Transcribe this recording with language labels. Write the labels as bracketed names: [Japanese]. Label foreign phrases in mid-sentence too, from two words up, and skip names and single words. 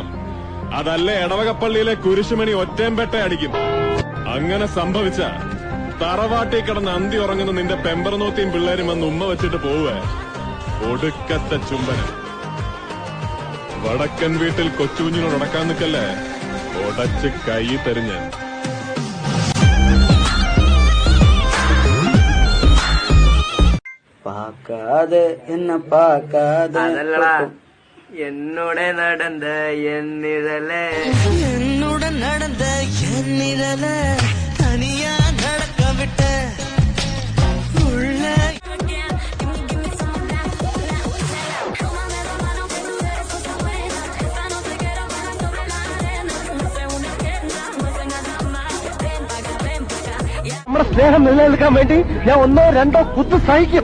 [Malayalam] അതല്ലേ എടവകപ്പള്ളിയിലെ കുരിശുമണി ഒറ്റേമ്പെട്ട അടിക്കും. അങ്ങനെ സംഭവിച്ച തറവാട്ടി കിടന്ന് അന്തി ഉറങ്ങുന്ന നിന്റെ പെമ്പറനോത്തിയും പിള്ളേരും വന്ന് ഉമ്മ വെച്ചിട്ട് പോവേ ഒടുക്കത്തെ ചുംബനം. വടക്കൻ വീട്ടിൽ കൊച്ചുകുഞ്ഞിനോട് ഉടക്കാൻ നിൽക്കല്ലേ, ഉടച്ച് കൈ തരിഞ്ഞ്. [Tamil] பார்க்காதே என்ன பார்க்காதே என்னோட நடந்த என் நிழலே, என்னுடன் நடந்த என் நிழல தனியா நடக்க விட்ட உள்ள [Malayalam] നമ്മുടെ സ്നേഹം നിലനിൽക്കാൻ വേണ്ടി ഞാൻ ഒന്നോ രണ്ടോ കുത്ത് സഹിക്കും.